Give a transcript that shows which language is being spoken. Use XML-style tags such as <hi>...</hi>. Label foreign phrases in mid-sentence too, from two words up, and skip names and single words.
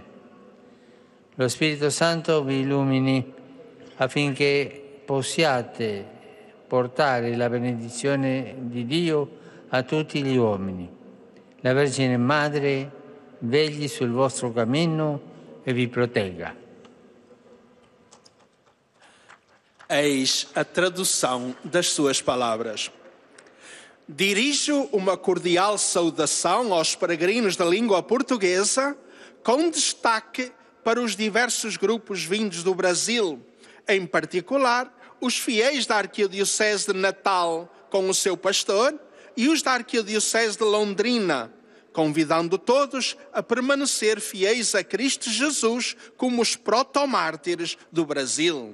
<it>Lo Spirito Santo vi illumini affinché possiate portare la benedizione di Dio a tutti gli uomini. La Vergine Madre vegli sul vostro cammino e vi protegga.</it> <pt>Eis a tradução das suas palavras. Dirijo uma cordial saudação aos peregrinos da língua portuguesa, com destaque para os diversos grupos vindos do Brasil, em particular os fiéis da Arquidiocese de Natal com o seu pastor e os da Arquidiocese de Londrina, convidando todos a permanecer fiéis a Cristo Jesus como os protomártires do Brasil.</pt>